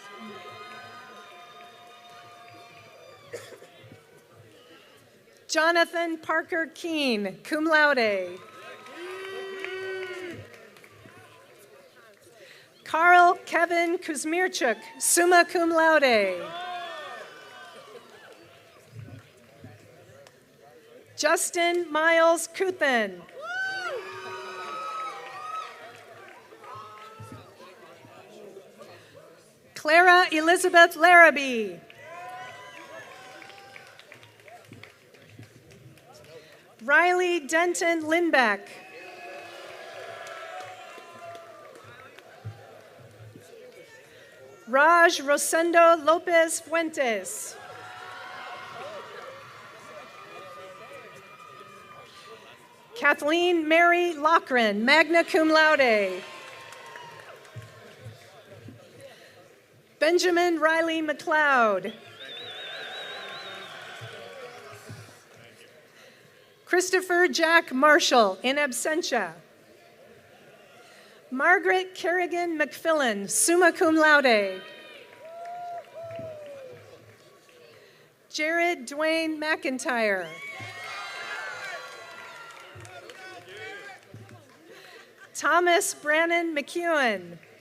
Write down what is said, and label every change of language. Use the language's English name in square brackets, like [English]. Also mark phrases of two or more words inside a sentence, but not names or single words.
[English] Jonathan Parker Keene, [Latin] cum laude. [English] Carl Kevin Kuzmirchuk, [Latin] summa cum laude. [English] Justin Miles Kuthen. Clara Elizabeth Larrabee. Riley Denton Lindbeck. Raj Rosendo Lopez Fuentes. Kathleen Mary Lochran, [Latin] magna cum laude. [English] Benjamin Riley McLeod. Christopher Jack Marshall, [Latin] in absentia. [English] Margaret Kerrigan McFillin, [Latin] summa cum laude. [English] Jared Dwayne McIntyre. Thomas Brannon McEwen.